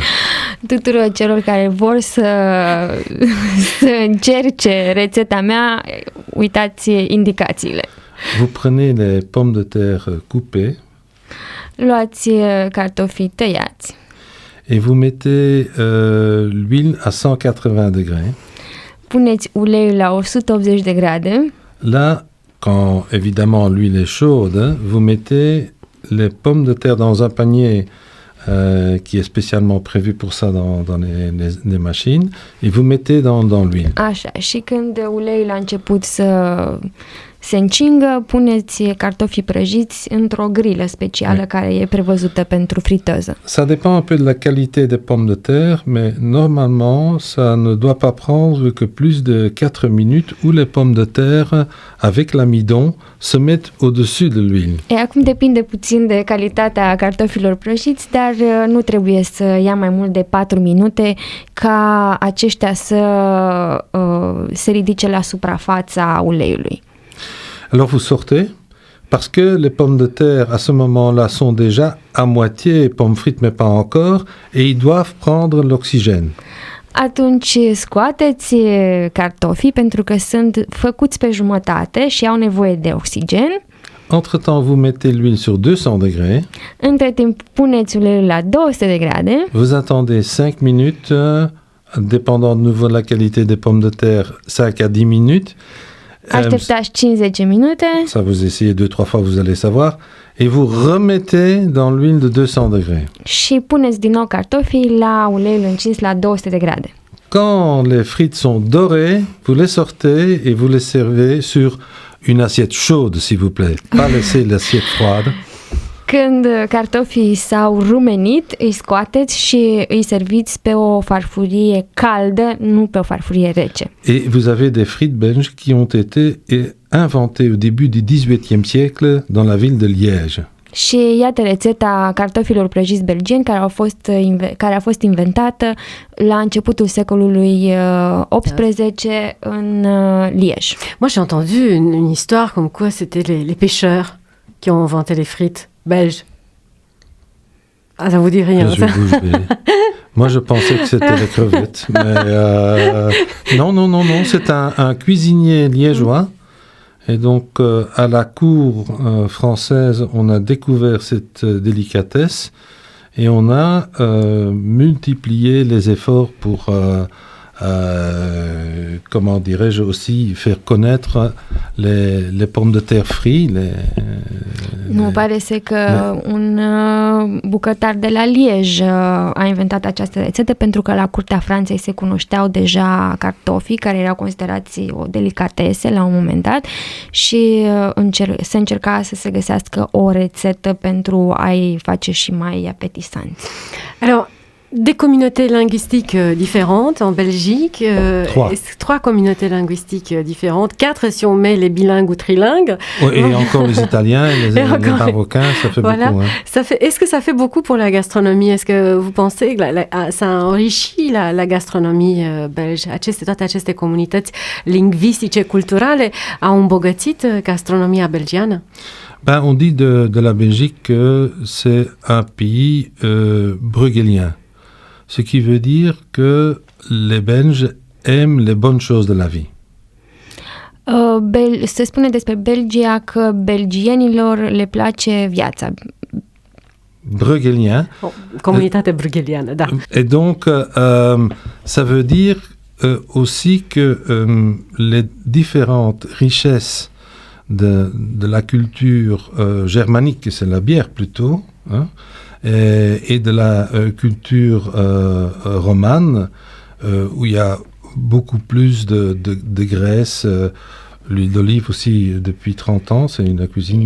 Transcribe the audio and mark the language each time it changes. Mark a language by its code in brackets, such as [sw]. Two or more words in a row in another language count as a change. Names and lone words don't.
[ro] Tuturor celor care vor să încerce rețeta mea, uitați indicațiile. [fr] Vous prenez les pommes de terre coupées. [ro] Luați cartofii tăiați. [fr] Et vous mettez l'huile à 180 degrés. [ro] Puneți uleiul la 180 de grade. [fr] Là, quand évidemment l'huile est chaude, vous mettez les pommes de terre dans un panier qui est spécialement prévu pour ça dans les machines, et vous mettez dans l'huile. [ro] Așa, și când uleiul a început să se încingă, puneți cartofii prăjiți într-o grilă specială care e prevăzută pentru friteză. [fr] Ça dépend un peu de la qualité des pommes de terre, mais normalement, ça ne doit pas prendre que plus de 4 minutes où les pommes de terre, avec l'amidon, se mettent au-dessus de l'huile. [ro] Acum depinde puțin de calitatea cartofilor prăjiți, dar nu trebuie să ia mai mult de 4 minute ca aceștia să se ridice la suprafața uleiului. [fr] Alors vous sortez, parce que les pommes de terre à ce moment-là sont déjà à moitié pommes frites mais pas encore, et ils doivent prendre l'oxygène. [ro] Atunci scoateți cartofii pentru că sunt făcuți pe jumătate și au nevoie de oxigen. [fr] Entre-temps, vous mettez l'huile sur 200 degrés. [ro] Între timp puneți uleiul la 200 de grade. [fr] Vous attendez 5 minutes, dépendant de nouveau de la qualité des pommes de terre, 5 à 10 minutes. [ro] Așteptați 50 minute. [fr] Ça, vous essayez 2-3 fois, vous allez savoir. Et vous remettez dans l'huile de 200 degrés. Și puneți din nou cartofii la uleiul încins la 200 de grade. Quand les frites sont dorées, vous les sortez et vous les servez sur une assiette chaude, s'il vous plaît. Pas laisser l'assiette froide. [ro] Când cartofii s-au rumenit, îi scoateți și îi serviți pe o farfurie caldă, nu pe o farfurie rece. [fr] Et vous avez des frites belges qui ont été inventées au début du XVIIIe siècle dans la ville de Liège. [ro] Și iată rețeta cartofilor prăjiți belgieni care a fost inventată la începutul secolului XVIII în Liège. [fr] Moi, j'ai entendu une histoire comme quoi c'était les pêcheurs qui ont inventé les frites belges. Ah, ça vous dit rien, ça? Moi, je pensais que c'était les crevettes. Mais non. C'est un cuisinier liégeois. Et donc, à la cour française, on a découvert cette délicatesse et on a multiplié les efforts pour, comment dirais-je, aussi faire connaître les pommes de terre frites. [ro] Nu, pare să că un bucătar de la Liege a inventat această rețetă pentru că la curtea Franței se cunoșteau deja cartofii care erau considerați o delicatese la un moment dat și se încerca să se găsească o rețetă pentru a-i face și mai apetisanți. [fr] Alors, des communautés linguistiques différentes en Belgique. Trois communautés linguistiques différentes. 4 si on met les bilingues ou trilingues. Et encore les Italiens, les Marocains, ça fait beaucoup. Hein. Est-ce que ça fait beaucoup pour la gastronomie? Est-ce que vous pensez que ça enrichit la gastronomie belge? [ro] Toate aceste comunități lingvistice, culturale au îmbogățit gastronomia belgiană? [fr] On dit de la Belgique que c'est un pays brueghelien. Ce qui veut dire que les Belges aiment les bonnes choses de la vie. [ro] Se spune despre Belgia că belgienilor le place viața. [fr] Brueghelien. [ro] Comunitate brugheliană, da. [fr] Et donc, ça veut dire aussi que les différentes richesses de la culture germanique, c'est la bière plutôt, hein, et de la culture romane, où il y a beaucoup plus de graisse, L'huile d'olive aussi depuis 30 ans, c'est une cuisine